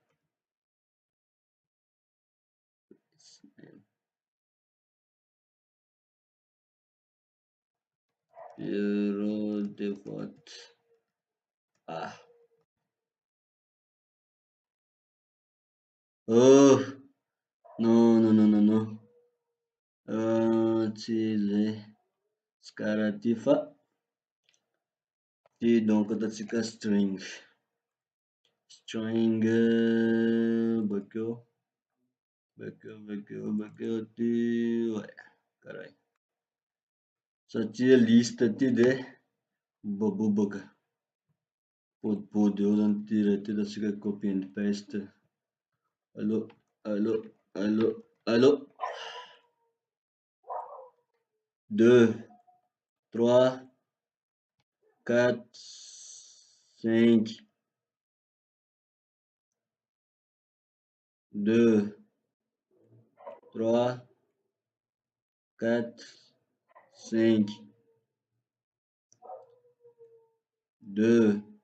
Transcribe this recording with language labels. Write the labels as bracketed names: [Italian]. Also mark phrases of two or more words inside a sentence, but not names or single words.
[French] bureau de vote. Oh non non non non non. [Malagasy] Tsy zay, tsy karaha ty fa ty donc ataotsika string. String bakeo ty ouais karaha io. Satria liste ty de bobabobaka podipody eo zany ty raha ty ataotsika [English] copy and paste. [French] Allô, allô, allô, allô. 2, 3, 4, 5, 2, 3, 4, 5, 2,